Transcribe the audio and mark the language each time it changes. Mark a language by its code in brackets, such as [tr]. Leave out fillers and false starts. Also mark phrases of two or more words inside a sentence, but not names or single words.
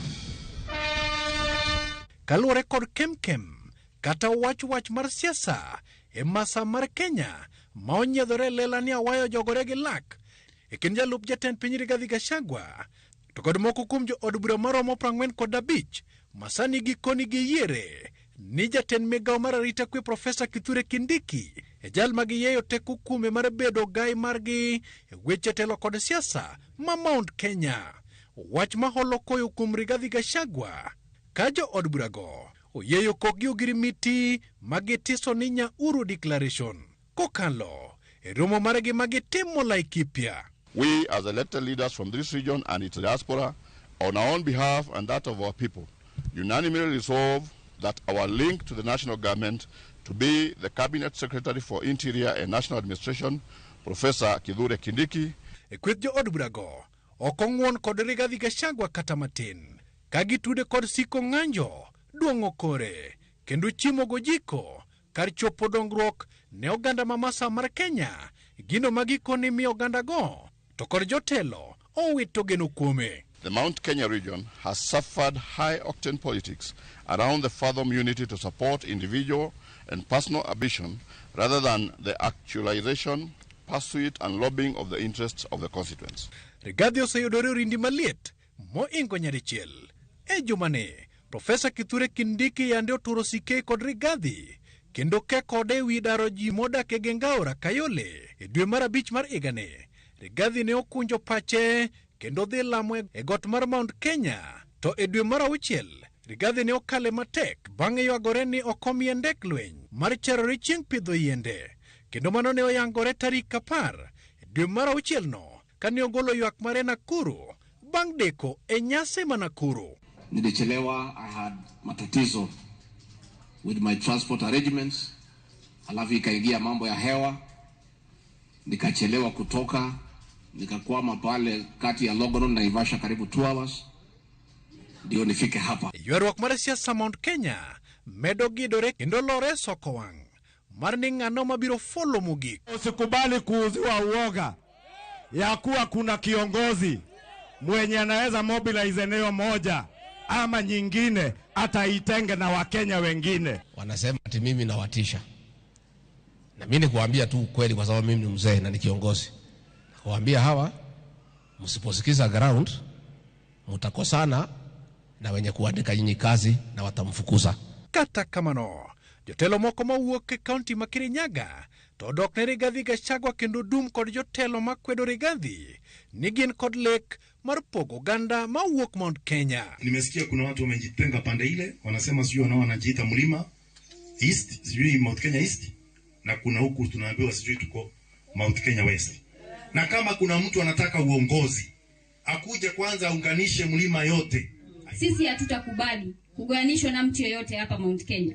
[luo] Kaluwore kod kemkem kata wach mar siasa e masa mar Kenya ma onyiedhore lela ni awayo jogore gi lak e kind jalup jatend piny Rigathi Gachagua to kod moko kuom jo od bura maromo 45 masani gikoni gi yiere ni jatend migawo mar arita kwe Profesa Kithure Kindiki e jal magiyeyo teko kuome mar bedo gai margi e weche telo kod siasa ma Mount Kenya. Wach ma holo koyo kuom Rigathi Gachagua ka jo od bura go oyeyo kokgi ogirimiti magitiso ni Nyahururu Declaration kokalo e romo margi magitimo Laikipia. [en] We, as elected leaders from this region and its diaspora, on our own behalf and that of our people, unanimously resolve that our link to the national government to be the Cabinet Secretary for Interior and National Administration, Professor Kithure Kindiki. [luo] Kweth jo od bura go okong'won kod Rigathi Gachagua kata matin, kagitude kod siko ng'anjo duong'o kore kendo chimo gojiko kar chopo dongruok ne oganda ma Masawa mar Kenya, gino magikoni mi oganda go to kod jotelo owito geno kuome. [en] The Mount Kenya region has suffered high-octane politics around the fathom unity to support individual and personal ambition rather than the actualization, pursuit and lobbying of the interests of the constituents. [luo] Rigathi oseyudore orindi maliet moingo nyadichiel. E jumane, Profesa Kithure Kindiki yande oturo sike kod Rigathi kendo ke kode wi daro ji modak e Gengaora Kayole e dwe mar 5 mar igane. Rigathi ne okunjo pache kendo dhi lamo e got mar Mount Kenya, to e dwe mar 6 Rigathi ne okale matek bang'e ywagore ni okomie ndek lweny mar cherore chieng' pidho yiende, kendo mano ne oyangore tarik 10 e dwe mar 6 no kane ogolo ywak mare Nakuru bang' deko e nyasi ma Nakuru. [sw] Nilichelewa, [en] I had matatizo with my transport arrangements, [sw] alafu ikaingia mambo ya hewa, nikachelewa kutoka, nikakwama pale kati ya Longonot na Naivasha karibu 2 hours ndio nifike hapa. [luo] Ywaruok mar siasa Mount Kenya medo gidore kendo lore soko wang' mar ni ng'ano mabiro folo mogik. [sw] Usikubali kuuziwa uoga ya kuwa kuna kiongozi mwenye anaweza mobilize eneo moja ama nyingine hata itenge na Wakenya wengine. Wanasema ati mimi nawatisha. Na mimi nikuambia tu ukweli kwa sababu mimi ni mzee na ni kiongozi. Kuambia hawa msiposikiza ground mtakosana na wenye kuandika nyinyi kazi na watamfukuza. [luo] Kata kamano, jotelo moko mawuok e kaunti ma Kirinyaga to dok ne Rigathi Gachagua kendo dum kod jotelo makwedo Rigathi ni gin kod lek mar pogo ganda mawuok Mount Kenya. [sw] Nimesikia kuna watu wamejitenga pande ile, wanasema sijui nao wanajiita Mlima East, sijui Mount Kenya East, na kuna huku tunaambiwa sijui tuko Mount Kenya West. Na kama kuna mtu anataka uongozi, akuje kwanza aunganishe mlima yote. Sisi hatutakubali kuganishwa na mtu yeyote hapa Mount Kenya.